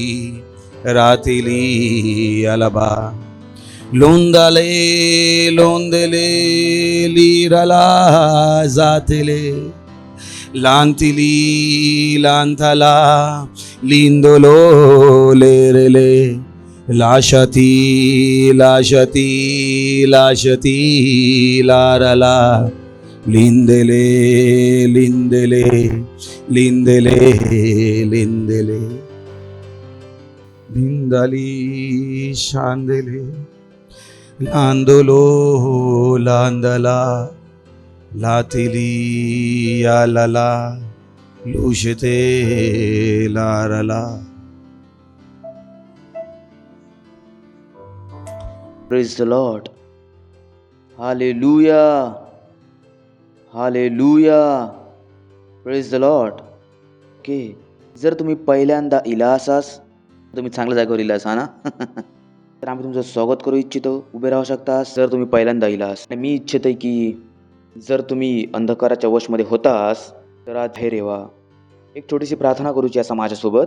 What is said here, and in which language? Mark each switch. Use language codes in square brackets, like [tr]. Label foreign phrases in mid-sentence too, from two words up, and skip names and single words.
[en] ratili alaba Londale, londele, lirala zatele Lantili, lantala, lindolo lerele Lashati, lashati, lashati, larala लिंदेले लिंदेले लिंदेले लिंदेले लिंदाली शांदेले लांदोलो लांदला लातिली यालला लुशते लारला. Praise the Lord. हालेलुया हालेलुया. Praise the Lord. [mr] ओके, जर तुम्ही पहिल्यांदा इला असास, तुम्ही चांगल्या जागेवर इला असा ना तर आम्ही तुमचं स्वागत करू इच्छितो. उभे राहू शकता जर तुम्ही पहिल्यांदा इलास. आणि मी इच्छितोय की जर तुम्ही अंधकाराच्या वशमध्ये होतास तर आज हे रेवा एक छोटीशी प्रार्थना करूची असा माझ्यासोबत.